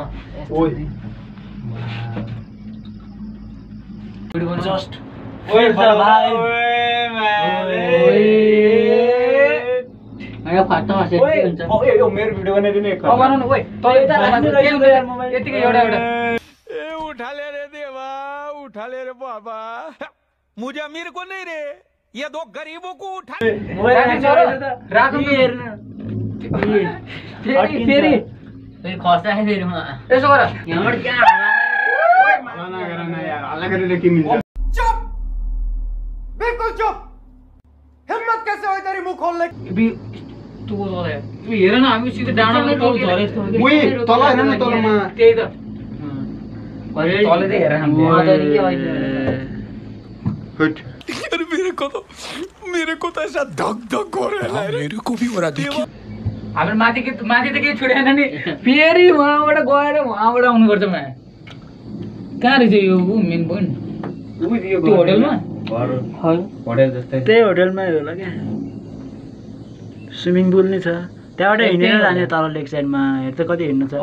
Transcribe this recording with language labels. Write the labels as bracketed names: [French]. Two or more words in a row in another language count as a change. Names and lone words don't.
[Nepali] जस्ट मेरो भिडियो बनाइदिनु यतिकै एउटा [Hindi] उठा ले रे देवा उठा ले रे बाबा मुझे अमीर को नहीं रे ये दो गरीबों को उठा [Nepali] फेरि खर्च फेरि यसो गर यहाँबाट [Hindi] चुप बिल्कुल चुप हिम्मत कैसे हो तेरी मुंह खोलने [Nepali] हेर न हामी सिधै डाँडामा तल झरे जस्तो तल हेर न तलमा त्यही त तलै हेर [Hindi] मेरे को तो ऐसा धक धक हो रहा है मेरे को भी हो रहा देखिए [Nepali] हाम्रो माथि त केही छोडेन नि फेरि वहाँबाट गएर वहाँबाट आउनुपर्छ मा कहाँ रहेछ यो [English] main point [Nepali] त्यो होटलमा होटल जस्तै त्यही होटलमै होला क्या [English] swimming pool [Nepali] नै छ त्यहाँबाट हिँडेर जाने तल लेक साइडमा हेर्छ कति हिँड्नु छ